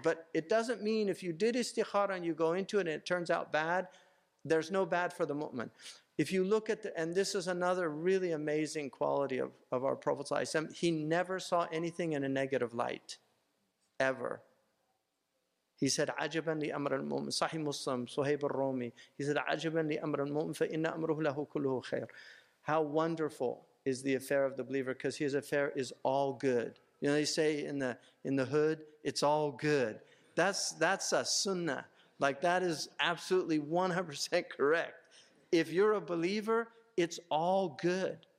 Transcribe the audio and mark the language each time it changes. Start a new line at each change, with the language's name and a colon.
English: But it doesn't mean if you did istikhara and you go into it and it turns out bad, there's no bad for the mu'min. If you look at and this is another really amazing quality of our Prophet ﷺ, he never saw anything in a negative light, ever. He said,
Arabic: عَجَبًا لِأَمْرَ الْمُؤْمِنِ. Sahih Muslim, Suhaib al-Rumi, he said, عَجَبًا لِأَمْرَ الْمُؤْمِنِ فَإِنَّ أَمْرُهُ لَهُ كُلُّهُ خَيْرٌ.
English: How wonderful is the affair of the believer, because his affair is all good. You know, they say in the hood, it's all good. That's a sunnah. Like, that is absolutely 100% correct. If you're a believer, it's all good.